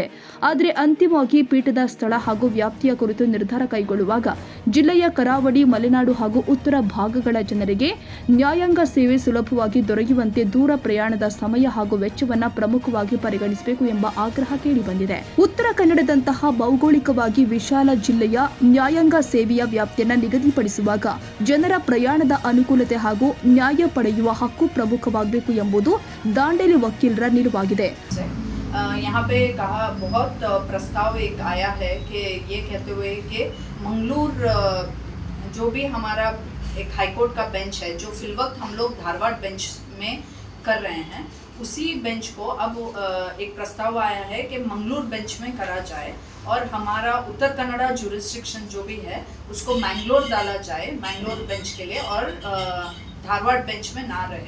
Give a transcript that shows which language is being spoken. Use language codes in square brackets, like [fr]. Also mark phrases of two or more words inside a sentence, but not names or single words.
[kn] ಆದರೆ ಅಂತಿಮವಾಗಿ ಪೀಠದ ಸ್ಥಳ ಹಾಗೂ ವ್ಯಾಪ್ತಿಯ ಕುರಿತು ನಿರ್ಧಾರ ಕೈಗೊಳ್ಳುವಾಗ ಜಿಲ್ಲೆಯ ಕರಾವಳಿ, ಮಲೆನಾಡು ಹಾಗೂ ಉತ್ತರ ಭಾಗಗಳ ಜನರಿಗೆ ನ್ಯಾಯಾಂಗ ಸೇವೆ ಸುಲಭವಾಗಿ ದೊರೆಯುವಂತೆ ದೂರ ಪ್ರಯಾಣದ ಸಮಯ ಹಾಗೂ ವೆಚ್ಚವನ್ನು ಪ್ರಮುಖವಾಗಿ ಪರಿಗಣಿಸಬೇಕು ಎಂಬ ಆಗ್ರಹ ಕೇಳಿಬಂದಿದೆ. ಉತ್ತರ ಕನ್ನಡದಂತಹ ಭೌಗೋಳಿಕವಾಗಿ ವಿಶಾಲ ಜಿಲ್ಲೆಯ ನ್ಯಾಯಾಂಗ ಸೇವೆಯ ವ್ಯಾಪ್ತಿಯನ್ನು ನಿಗದಿಪಡಿಸುವಾಗ ಜನರ ಪ್ರಯಾಣದ ಅನುಕೂಲತೆ ಹಾಗೂ ನ್ಯಾಯ ಪಡೆಯುವ ಹಕ್ಕು ಪ್ರಮುಖವಾಗಬೇಕು ಎಂಬುದು ದಾಂಡೇಲಿ ವಕೀಲರ ನಿಲುವಾಗಿದೆ. [hi] यहाँ पे कहा बहुत प्रस्ताव एक आया है कि ये कहते हुए कि मंगलूर जो भी हमारा एक हाईकोर्ट का बेंच है, जो फिलवक्त हम लोग धारवाड़ बेंच में कर रहे हैं, उसी बेंच को अब एक प्रस्ताव आया है कि मंगलूर बेंच में करा जाए और हमारा उत्तर कन्नड़ा जुरिस्डिक्शन जो भी है उसको मैंगलोर डाला जाए, मैंगलोर बेंच के लिए, और धारवाड़ बेंच में ना रहे.